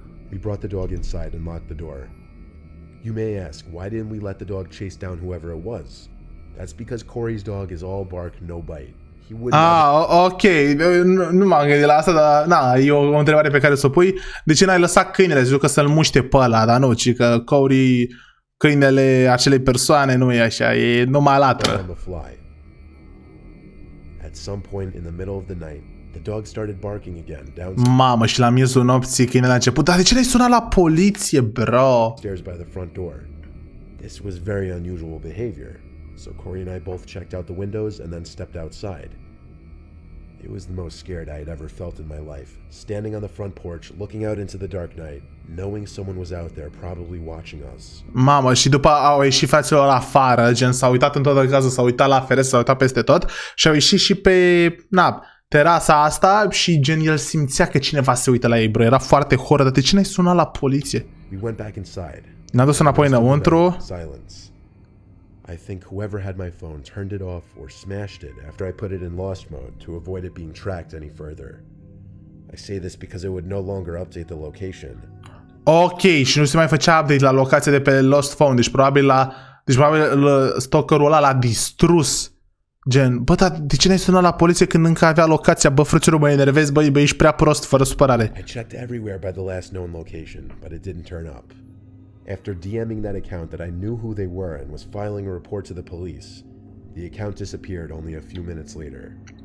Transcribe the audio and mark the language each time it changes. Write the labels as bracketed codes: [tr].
[en] We brought the dog inside and locked the door. You may ask, why didn't we let the dog chase down whoever it was? That's because Corey's dog is all bark, no bite. He wouldn't. Ok. [ro] Nu m-am gândit la asta, dar na, e o întrebare pe care să o pui. De ce n-ai lăsat câinele? Zic că să-l muște pe ăla, dar nu, ci că Corey, câinele acelei persoane nu e așa, e numai latră. [en] At some point in the middle of the night, the dog started barking again down. [ro] Mamă, și la miezul nopții câinele a început. Dar de ce n-ai sunat la poliție, bro? [en] Stairs by the front door. This was very unusual behavior. So Corey and I both checked out the windows and then stepped outside. It was the most scared I had ever felt in my life. Standing on the front porch, looking out into the dark night, knowing someone was out there probably watching us. [ro] Mamă, și după au ieșit fraților afară, gen s-au uitat în toată casa, s-au uitat la ferestră, s-au uitat peste tot și au ieșit și pe, terasa asta și gen el simțea că cineva se uită la ei, bro. Era foarte horror, dar de ce n-ai sunat la poliție? [en] We went back inside. [ro] Ne-a dus înapoi înăuntru. [en] Silence. I think whoever had my phone turned it off or smashed it after I put it in lost mode to avoid it being tracked any further. I say this because it would no longer update the location. [ro] Ok, și nu se mai făcea update la locația de pe Lost Phone, deci probabil stalkerul ăla l-a distrus. Gen, bă, dar de ce n-ai sunat la poliție când încă avea locația? Bă, frăților, mă enervezi, bă, ești prea prost, fără supărare. [en] I checked everywhere by the last known location, but it didn't turn up. After DMing that account that I knew who they were and was filing a report to the police, the account disappeared only a few minutes later.